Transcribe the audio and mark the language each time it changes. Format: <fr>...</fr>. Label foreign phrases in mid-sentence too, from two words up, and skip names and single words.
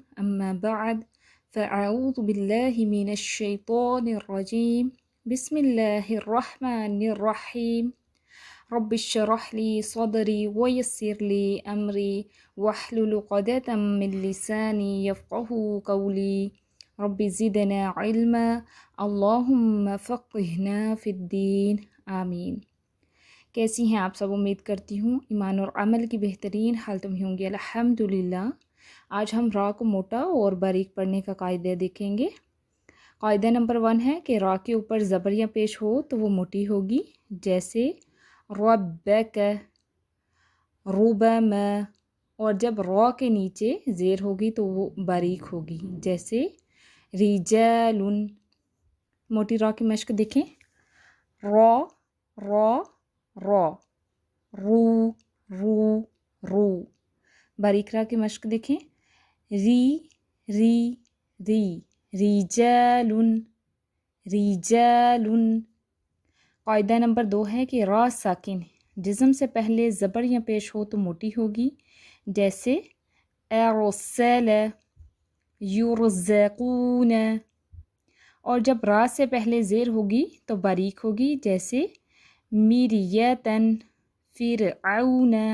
<ar>اما بعد فاعوذ باللہ من الشیطان الرجیم بسم اللہ الرحمن الرحیم رب اشرح لي صدری ويسر لي امری واحلل عقدۃ من لسانی یفقهوا قولی رب زدنا علما اللہم فقہنا فی الدین آمین۔</ar> <ur>کیسی ہیں آپ سب؟ امید کرتی ہوں ایمان اور عمل کی بہترین حالت میں ہوں گے، الحمدللہ۔ آج ہم را کو موٹا اور باریک پڑھنے کا قاعدہ دیکھیں گے۔ قاعدہ نمبر 1 ہے کہ را کے اوپر زبر یا پیش ہو تو وہ موٹی ہوگی، جیسے ربک، ربما، اور جب را کے نیچے زیر ہوگی تو وہ باریک ہوگی، جیسے رجال۔ موٹی را کی مشق دیکھیں، را را را، رو رو رو۔ باریک را کی مشق دیکھیں، ری ری ری، رجال رجال۔ قاعدہ نمبر 2 ہے کہ را ساکن جزم سے پہلے زبر یا پیش ہو تو موٹی ہوگی، جیسے ارسل، یرزقون، اور جب را سے پہلے زیر ہوگی تو باریک ہوگی، جیسے مریتن، فرعون۔</ur>